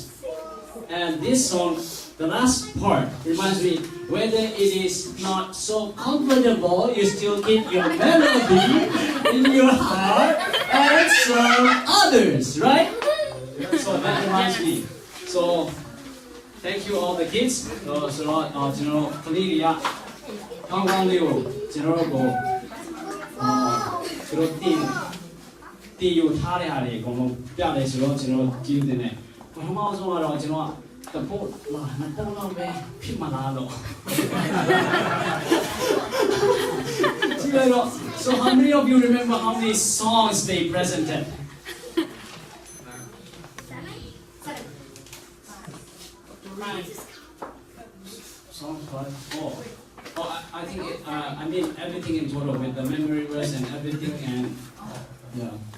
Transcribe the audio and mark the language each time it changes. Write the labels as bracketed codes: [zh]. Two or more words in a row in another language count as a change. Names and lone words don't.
[en] And this song, the last part, reminds me, whether it is not so comfortable, you still keep your melody in your heart and serve others, right? So that reminds me. So, thank you all the kids. So, Kaliria, Kangwang General, [my] တီယူထားတဲ့ဟာတွေအကုန်လုံးပြတယ်ဆိုတော့ကျွန်တော်ကြည့်နေတယ်ပထမဆုံးကတော့ကျွန်တော်တပုတ်နှစ်ပုတ်လောက်ပဲဖြစ်မှာလားတော့ကြည့်လိုက်တော့ [en] So how many of you remember how many songs they presented? Songs 5. Oh, I think I mean everything in total with the memory verse and everything and yeah.